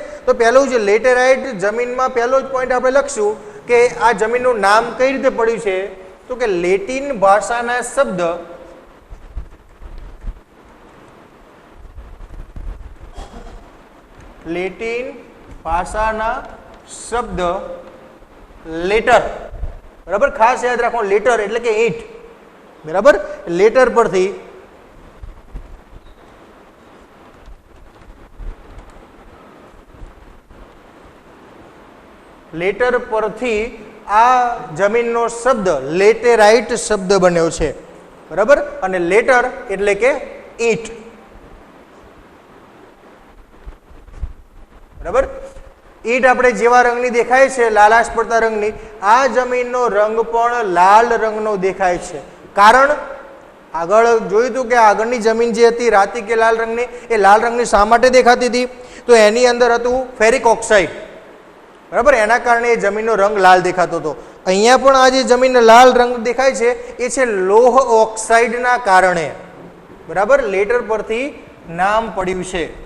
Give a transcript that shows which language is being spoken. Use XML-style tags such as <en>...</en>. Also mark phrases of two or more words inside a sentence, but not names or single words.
<gu>તો પહેલું જે લેટેરાઇટ જમીનમાં પહેલો જ પોઈન્ટ આપણે લખશું કે આ જમીનનું નામ કઈ રીતે પડ્યું છે, તો કે લેટિન ભાષાના શબ્દ લેટિન ભાષાના શબ્દ લેટર, બરાબર। ખાસ યાદ રાખો, લેટર એટલે કે ઈંટ, બરાબર। લેટર પરથી લેટર પરથી આ જમીનનો શબ્દ લેટેરાઇટ શબ્દ બન્યો છે, બરાબર। અને લેટર એટલે કે ઈંટ, બરાબર। ઈંટ આપણે જેવા રંગની દેખાય છે, લાલાશ પડતા રંગની, આ જમીનનો રંગ પણ લાલ રંગનો દેખાય છે। કારણ આગળ જોયું હતું કે આગળની જમીન જે હતી રાતી કે લાલ રંગની, એ લાલ રંગની શા માટે દેખાતી હતી? તો એની અંદર હતું</gu> <en>ferric oxide,</en> <gu>बराबर। એના કારણે જમીનનો રંગ લાલ દેખાતો હતો। અહીંયા પણ આ જે જમીન લાલ રંગ દેખાય છે એ છે લોહ ઑક્સાઇડના કારણે, બરાબર। લેટર પરથી નામ પડ્યું છે।</gu>